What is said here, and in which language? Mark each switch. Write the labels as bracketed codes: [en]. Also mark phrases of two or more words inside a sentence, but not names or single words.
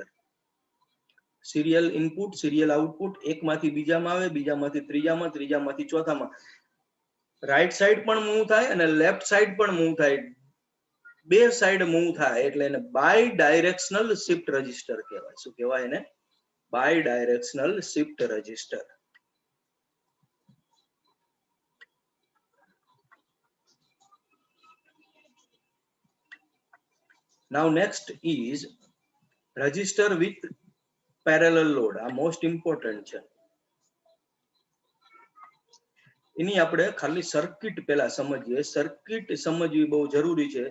[en] serial input, serial output [gu] એકમાંથી બીજામાં આવે, બીજામાંથી ત્રીજામાં, ત્રીજામાંથી ચોથામાં. [en] right side [gu] પણ મૂવ થાય અને [en] left side [gu] પણ મૂવ થાય. બે [en] side move [gu] થાય એટલે એને [en] bidirectional shift register [gu] કહેવાય. શું કહેવાય એને? [en] bidirectional shift register. Now next is register with parallel load. [gu] આ [en] most important [gu] છે. એની આપણે ખાલી સર્કિટ પહેલા સમજીએ. સર્કિટ સમજવી બહુ જરૂરી છે.